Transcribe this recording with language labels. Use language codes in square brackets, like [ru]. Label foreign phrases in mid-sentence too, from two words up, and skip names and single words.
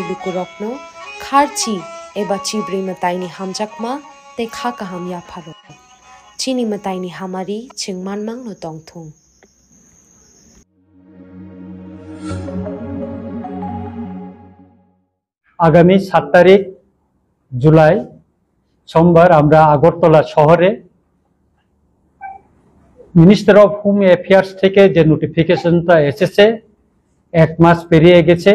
[trp] lukurokno kharchi eba chibri mataini hamjakma te khaka hamya pharo chini mataini hamari chingmanmang no tongthung [bn] আগামী 7 তারিখ জুলাই সোমবার আমরা আগরতলা শহরে [en] Minister of Home Affairs [bn] থেকে যে নোটিফিকেশনটা এসেছে 1 মাস পেরিয়ে গেছে।